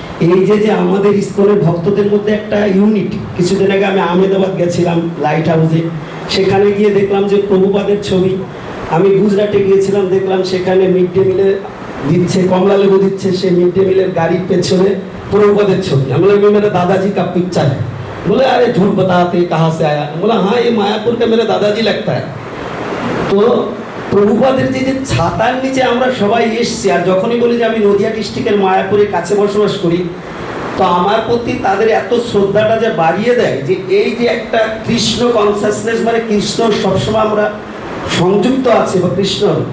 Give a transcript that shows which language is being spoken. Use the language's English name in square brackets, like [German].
[Bangla] এই যে আমাদের ইস্কনের ভক্তদের মধ্যে একটা ইউনিটি। কিছুদিন আগে আমি আহমেদাবাদ গেছিলাম লাইট হাউসে, সেখানে গিয়ে দেখলাম যে প্রভুপাদের ছবি। আমি গুজরাটে গিয়েছিলাম, দেখলাম সেখানে মিড ডে মিলে দিচ্ছে, কমলা লেবু দিচ্ছে, সেই মিড ডে মিলের গাড়ির পেছনে [Hindi] प्रभुपाद छवि। हम लोग मेरे दादाजी का पिक्चर है। बोले अरे झूठ बताते कहाँ से आया? बोला हाँ ये मायापुर का मेरे दादाजी लगता है। [Bangla] तो প্রভুপাদের যে ছাতার নিচে আমরা সবাই এসছি, আর যখনই বলি যে আমি নদিয়া ডিস্ট্রিক্টের মায়াপুরের কাছে বসবাস করি, তো আমার প্রতি তাদের এত শ্রদ্ধাটা যে বাড়িয়ে দেয় যে এই যে একটা কৃষ্ণ কনসাসনেস, মানে কৃষ্ণ সবসময় আমরা সংযুক্ত আছি বা কৃষ্ণ।